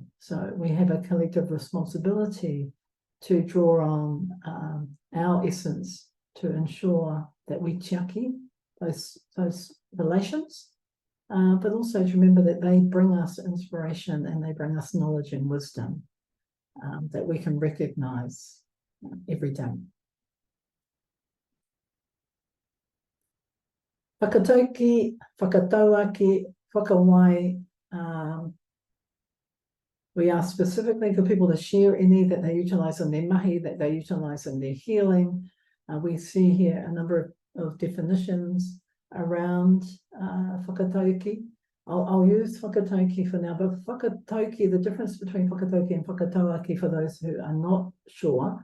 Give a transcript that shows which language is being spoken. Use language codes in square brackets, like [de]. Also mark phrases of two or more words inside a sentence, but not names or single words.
[en] So we have a collective responsibility to draw on our essence to ensure that we tiaki those relations, but also to remember that they bring us inspiration and they bring us knowledge and wisdom that we can recognize every day. [mi] Whakatauki, whakatauaki, whakawai. [en] We ask specifically for people to share any that they utilise in their mahi, that they utilise in their healing. We see here a number of definitions around whakatauki. I'll use whakatauki for now, but whakatauki, the difference between whakatauki and whakatauaki for those who are not sure.